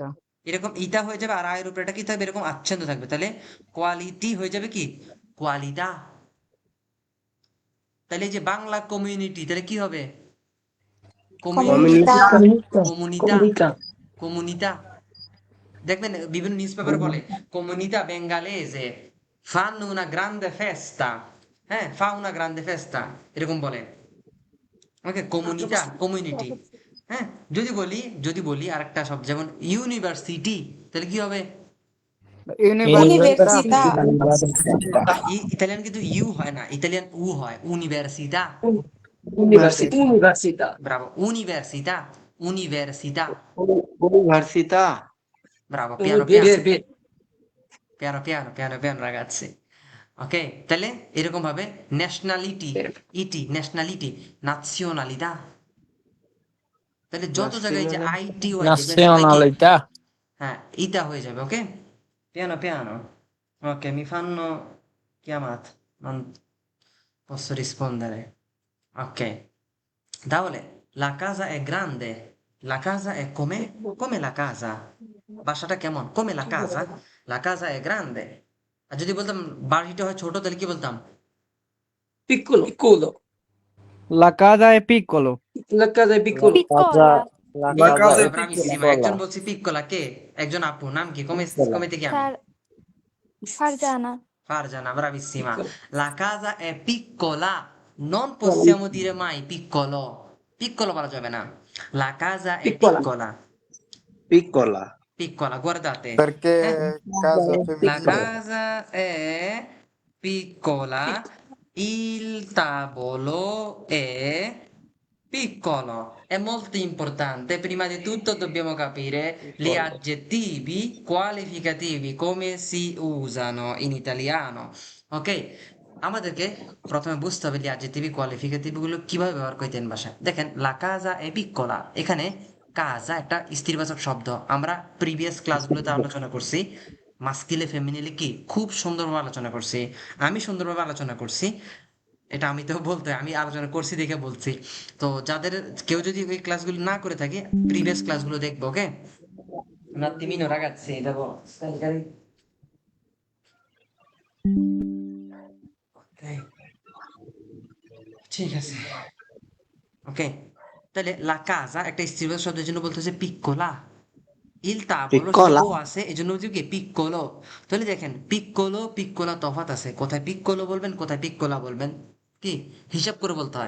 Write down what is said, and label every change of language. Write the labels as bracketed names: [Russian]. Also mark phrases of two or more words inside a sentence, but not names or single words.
[Bangla] এরকম ইটা হয়ে যাবে, আর আয়ের উপরে এটা কি থাকবে, এরকম আচ্ছন্ন থাকবে, তাহলে কোয়ালিটি হয়ে যাবে কি কোয়ালিদা। তাহলে এই যে বাংলা কমিউনিটি, তাহলে কি হবে? কমিউনিটি, [Italian] Comunità. [Bangla] কমিউনিটা, কমিউনিটা। দেখবেন বিভিন্ন নিউজ পেপারে বলে [Italian] comunità bengalese fanno una grande festa, [Bangla] হ্যাঁ [Italian] fa una grande festa, [Bangla] এরকম বলে। ওকে, কমিউনিটা, কমিউনিটি। হ্যাঁ, যদি বলি আরেকটা শব্দ যেমন ইউনিভার্সিটি, তাহলে কি হবে? [Italian] Università. [Bangla] ইতালিয়ান কিন্তু ইউ হয় না, ইতালিয়ান উ হয়, ইউনিভার্সিটা। [Italian] Università. bravo, università, università. Università. ব্রাভো, piano piano, Bene. piano piano, piano piano ragazzi। [Bangla] ওকে, তাহলে এরকম ভাবে ন্যাশনালিটি, ইটি ন্যাশনালিটি, নাসিওনালিদা। তাহলে যত জায়গায় যে [Italian] Nazionale- [Bangla] আইটি ওয়াই দেখবেন সবাই কি [Italian] nazionalità [Bangla] হ্যাঁ ইটা হয়ে যাবে। ওকে, [Italian] piano piano। Ok, mi fanno chiamata, non posso rispondere। Ok, তাহলে la casa è grande, la casa è come la casa, [Bangla] বাসাটা কেমন, [Italian] come la casa è grande। আর যদি বলতাম বাড়িটা হয় ছোট, তাহলে কি বলতাম? Piccolo, piccolo. la casa è piccolo La casa è piccola. Piccola. La La casa casa è è bravissima, piccola. [Bangla] একজন বলছি পিক্কোলা, কে? একজন আপু, নাম কি? [Italian] Piccola. come ti chiami? Fargiana. Fargiana, bravissima। Piccola. La casa è piccola, non possiamo dire mai piccolo, piccolo [Bangla] বলা যাবে না, [Italian] la casa è Piccola. piccola, Piccola. piccola, guardate, Perché casa la femminile. casa è piccola, il tavolo è piccolo. È molto importante, prima di tutto dobbiamo capire gli aggettivi qualificativi, come si usano in italiano, ok? [Bangla] আমাদেরকে প্রথমে বুঝতে হবে যে অ্যাডজেক্টিভ কোয়ালিফিকেটিভ গুলো কিভাবে ব্যবহার করতেন ভাষায়। দেখেন, [Italian] la casa è piccola, [Bangla] এখানে কাজা একটা স্ত্রীবাচক শব্দ। আমরা প্রিভিয়াস ক্লাসগুলোতে আলোচনা করছি [Italian] maschile femminile [Bangla] কি খুব সুন্দরভাবে আলোচনা করছি, আমি সুন্দরভাবে আলোচনা করছি। এটা আমি তো বলতে আমি আলোচনা করছি দেখে বলছি। তো যাদের কেউ যদি ওই ক্লাসগুলো না করে থাকে, প্রিভিয়াস ক্লাসগুলো দেখবো। ওকে, [Italian] un attimino ragazzi, devo scaricare, [Bangla] ok, ঠিক আছে। ওকে, তাহলে [Italian] la casa [Bangla] একটা স্ত্রীবাচক শব্দের জন্য বলতেছে পিক্কোলা, [Italian] il tavolo [Bangla] সেটা [Italian] Piccola. [Bangla] ও আছে, এই জন্য বলছি কি পিক্কোলো। তাহলে দেখেন, [Italian] piccolo piccola [Bangla] তফাৎ আছে, কোথায় পিক্কোলো বলবেন কোথায় পিক্কোলা বলবেন, কি হিসাব করে বলতে হয়।